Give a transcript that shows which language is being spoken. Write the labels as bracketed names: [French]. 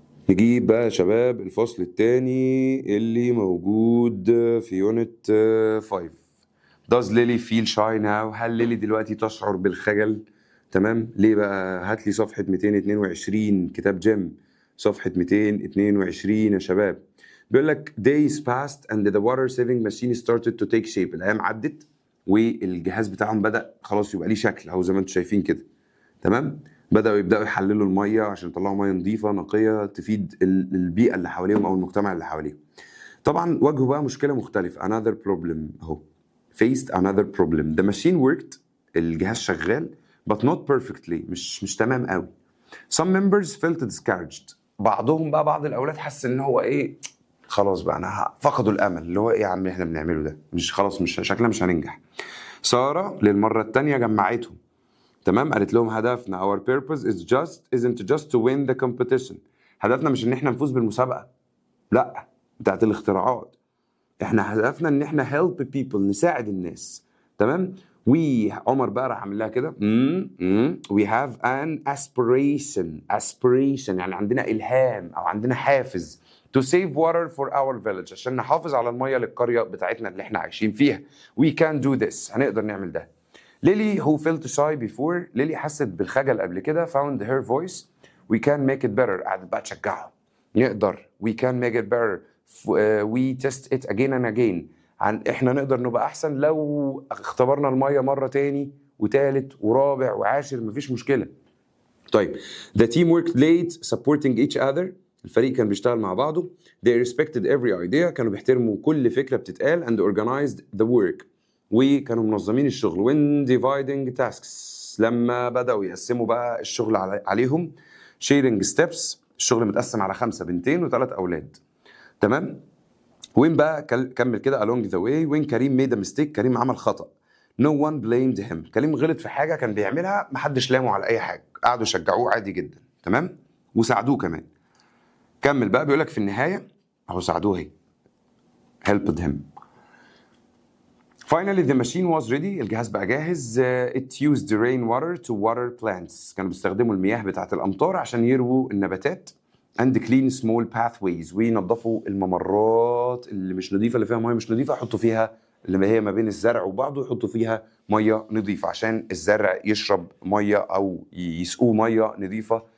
[Arabic] نجيب بقى يا شباب الفصل الثاني اللي موجود في يونت 5. [English] Does Lily feel shy now؟ [Arabic] هل ليلي دلوقتي تشعر بالخجل؟ تمام. ليه بقى؟ هات لي صفحة 222 كتاب جيم، صفحة 222 يا شباب. بيقول لك [English] days passed and the water saving machine started to take shape. [Arabic] الأيام عدت والجهاز بتاعهم بدأ خلاص يبقى ليه شكل أهو زي ما انتم شايفين كده. تمام. يبدأوا يحللوا المية عشان يطلعوا مية نظيفة نقية تفيد البيئة اللي حواليهم أو المجتمع اللي حواليهم. طبعا واجهوا بقى مشكلة مختلفة، [English] another problem [Arabic] أهو [English] faced another problem. The machine worked، [Arabic] الجهاز شغال [English] but not perfectly، [Arabic] مش تمام قوي. [English] Some members felt discouraged، [Arabic] بعض الأولاد حس إن هو إيه خلاص بقى أنا فقدوا الأمل، اللي هو إيه يا عم إحنا بنعمله ده مش خلاص، مش شكلنا مش هننجح. سارة للمرة الثانية جمعتهم تمام، قالت لهم هدفنا [English] our purpose isn't just to win the competition. [Arabic] هدفنا مش ان احنا نفوز بالمسابقة لا بتاعت الاختراعات، احنا هدفنا ان احنا [English] help people، [Arabic] نساعد الناس. تمام. عمر بقى راح عامل لها كده [English] we have an aspiration [Arabic] يعني عندنا الهام او عندنا حافز [English] to save water for our village، [Arabic] عشان نحافظ على المية للقرية بتاعتنا اللي احنا عايشين فيها. [English] we can do this، [Arabic] هنقدر نعمل ده. ليلي [English] who felt shy before، [Arabic] ليلي حست بالخجل قبل كده، [English] found her voice we can make it better، [Arabic] قعدت بقى تشجعه، نقدر [English] we can make it better we test it again and again، [Arabic] احنا نقدر نبقى احسن لو اختبرنا الميه مره تاني وتالت ورابع وعاشر، مفيش مشكله. طيب [English] the team worked late supporting each other، [Arabic] الفريق كان بيشتغل مع بعضه. [English] they respected every idea، [Arabic] كانوا بيحترموا كل فكرة بتتقال. [English] and organized the work، [Arabic] وكانوا منظمين الشغل. [English] when dividing tasks، [Arabic] لما بدأوا يقسموا بقى الشغل عليهم. [English] sharing steps، [Arabic] الشغل متقسم على 5 بنتين و3 أولاد. تمام. وين بقى كمل كده [English] along the way when [Arabic] كريم [English] made a mistake، [Arabic] كريم عمل خطأ. [English] no one blamed him، [Arabic] كريم غلط في حاجة كان بيعملها، محدش لامه على أي حاجة، قعدوا يشجعوه عادي جدا. تمام. وساعدوه كمان. كمل بقى بيقولك في النهاية أهو ساعدوه هي [English] helped him. finally the machine was ready، [Arabic] الجهاز بقى جاهز. [English] it used the rain water to water plants، [Arabic] كانوا بيستخدموا المياه بتاعة الأمطار عشان يرووا النباتات. [English] and clean small pathways، [Arabic] وينظفوا الممرات اللي مش نظيفة، اللي فيها مياه مش نظيفة يحطوا فيها، اللي هي ما بين الزرع وبعضه يحطوا فيها مياه نظيفة عشان الزرع يشرب مياه أو يسقوه مياه نظيفة.